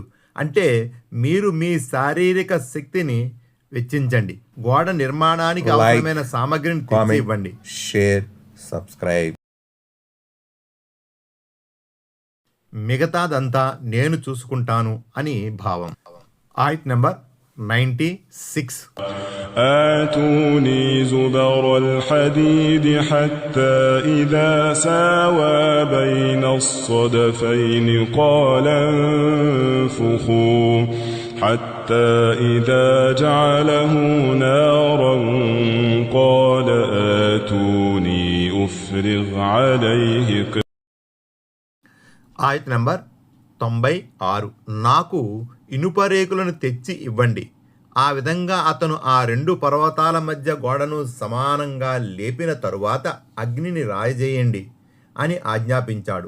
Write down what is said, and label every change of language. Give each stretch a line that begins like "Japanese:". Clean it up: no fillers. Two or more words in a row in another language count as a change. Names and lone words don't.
Telugu: అంటే మీరు మీ శారీరక శక్తిని వెచ్చించండి, గోడ నిర్మాణానికి అవసరమైన సామగ్రిని తెచ్చి ఇవ్వండి.
English: share, subscribe.
Telugu: మిగతాదంతా నేను చూసుకుంటాను అని భావం. ఆయత్ నంబర్ 96.
Arabic: آتوني زبر الحديد حتى إذا ساوى بين الصدفين قال انفخوا حتى إذا جعله نارا قال آتوني أفرغ عليه.
Telugu: ఆయత్ నంబర్ 96. నాకు ఇనుప రేకులను తెచ్చి ఇవ్వండి. ఆ విధంగా అతను ఆ 2 పర్వతాల మధ్య గోడను సమానంగా లేపిన తరువాత అగ్నిని రాయజేయండి అని ఆజ్ఞాపించాడు.